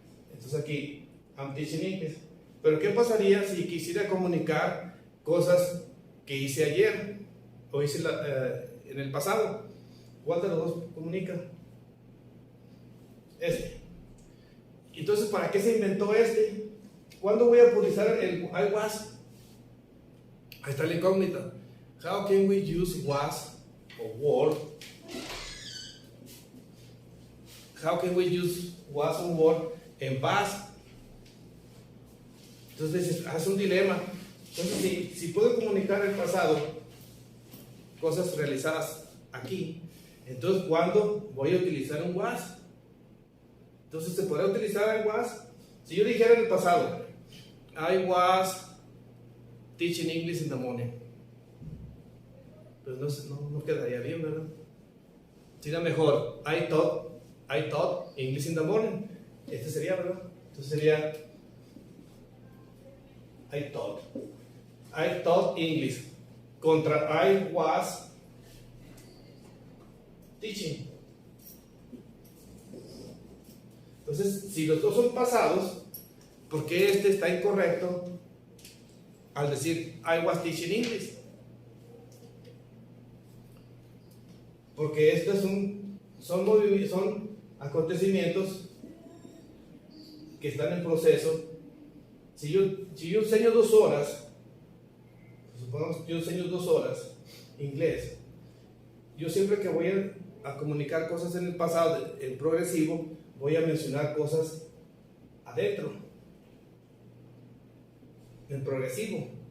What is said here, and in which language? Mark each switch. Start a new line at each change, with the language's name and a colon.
Spanish: Entonces aquí
English: I'm teaching English.
Spanish: Pero ¿qué pasaría si quisiera comunicar cosas que hice ayer o hice en el pasado? ¿Cuál de los dos comunica? Este. Entonces, ¿para qué se inventó este? ¿Cuándo voy a utilizar el I was? Ahí está la incógnita.
English: How can we use was or were? How can we use was or were en past?
Spanish: Entonces, es un dilema. Entonces, si puedo comunicar el pasado, cosas realizadas aquí, entonces, ¿cuándo voy a utilizar un was? Entonces, ¿se podrá utilizar el was? Si yo dijera en el pasado,
English: I was teaching English in the morning,
Spanish: pues no quedaría bien, ¿verdad? Sería mejor,
English: I taught English in the morning.
Spanish: Este sería, ¿verdad? Entonces sería
English: I taught English
Spanish: contra
English: I was teaching.
Spanish: Entonces, si los dos son pasados, ¿por qué este está incorrecto al decir
English: I was teaching English.
Spanish: Porque estos son acontecimientos que están en proceso. Si yo enseño 2 horas, supongamos que yo enseño 2 horas inglés, yo siempre que voy a comunicar cosas en el pasado, en progresivo, voy a mencionar cosas adentro, en progresivo.